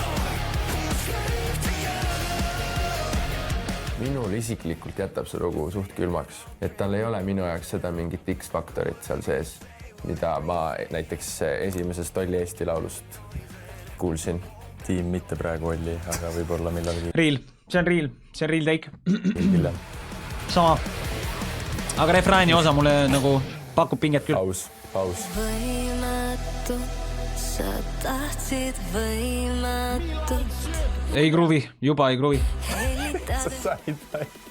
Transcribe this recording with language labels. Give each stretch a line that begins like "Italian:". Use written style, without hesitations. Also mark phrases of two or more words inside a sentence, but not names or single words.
Estonian: Minul isiklikult jätab see lugu suht külmaks, et tal ei ole minu jaoks seda mingit X-faktorit seal sees, mida ma näiteks esimesest Olli Eesti laulust kuulsin. Tiim mitte praegu Olli, aga võib-olla millalgi. Real, see on
English: real take.
Estonian: Hiljem. Sama. Aga refrääni osa mulle nagu pakub pinget küll. Paus. Võimatu, sa tahtsid võimatust. Ei gruvi, juba ei gruvi. Sa said vai.